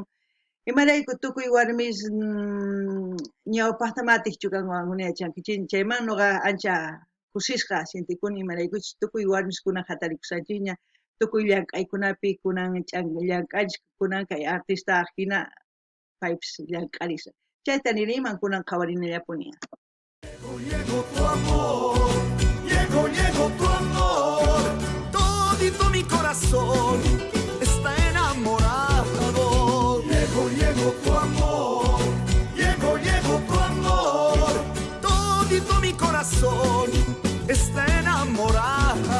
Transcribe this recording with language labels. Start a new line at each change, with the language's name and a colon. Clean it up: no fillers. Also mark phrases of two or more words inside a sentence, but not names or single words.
Quechua: Imarayku tukuy warmis ñawpaqta matiqchu kanwan munayachankichik chayman ñuqa ancha kusisqa sintikuni imaraykuchus tukuy warmiskuna hatarikusanchikña tukuy llank'aykunapi kunan llank'anchik kunan kay artista hina paypis llank'arisa chayta niriyman kunan qhawarinallapuni.
Spanish: Llegó tu amor, llegó tu amor, todito mi corazón está enamorado. Llegó tu amor, llegó tu amor, todito mi corazón está enamorado.